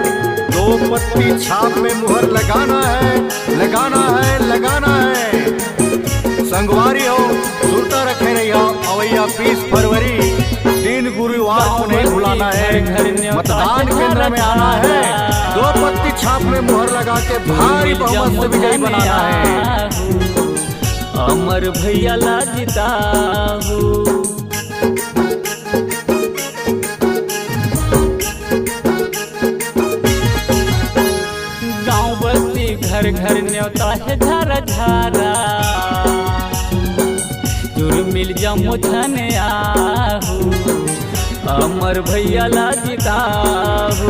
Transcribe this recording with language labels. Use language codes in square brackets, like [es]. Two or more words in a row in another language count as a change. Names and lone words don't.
[hne] 2 पत्ती छाप में मुहर लगाना है संगवारी हो सुनता रखे रही हो। अवैया 20 फरवरी दिन गुरुवार को नहीं भुलाना है, मतदान केंद्र में आना है, 2 पत्ती छाप में मुहर लगा के भारी बहुमत से विजयी बनाना है। अमर भैया ला जिताहू गाँव बस्ती घर घर न्योता है झारा झारा मिल जमो छने आहू अमर भैया ला जिताहू।